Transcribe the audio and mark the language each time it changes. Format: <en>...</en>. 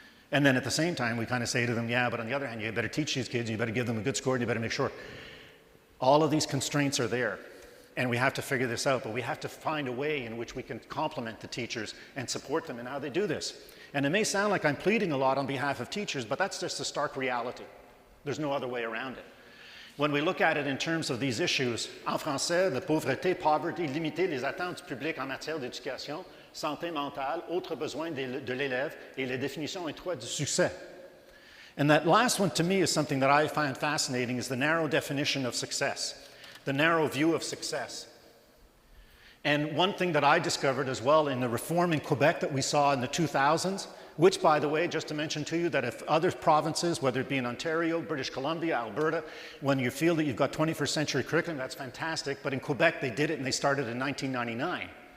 <en>And then at the same time, we kind of say to them, yeah, but on the other hand, you better teach these kids, you better give them a good score, and you better make sure. All of these constraints are there. And we have to figure this out, but we have to find a way in which we can complement the teachers and support them in how they do this. And it may sound like I'm pleading a lot on behalf of teachers, but that's just a stark reality. There's no other way around it. When we look at it in terms of these issues,</en> <fr>en français, la pauvreté,</fr> <en>poverty,</en> <fr>limiter les attentes du public en matière d'éducation, santé mentale, autres besoins de l'élève, et les définitions étroites du succès.</fr> <en>And that last one to me is something that I find fascinating, is the narrow definition of success. The narrow view of success. And one thing that I discovered as well in the reform in Quebec that we saw in the 2000s, which, by the way, just to mention to you that if other provinces, whether it be in Ontario, British Columbia, Alberta, when you feel that you've got 21st century curriculum, that's fantastic, but in Quebec they did it and they started in 1999.</en>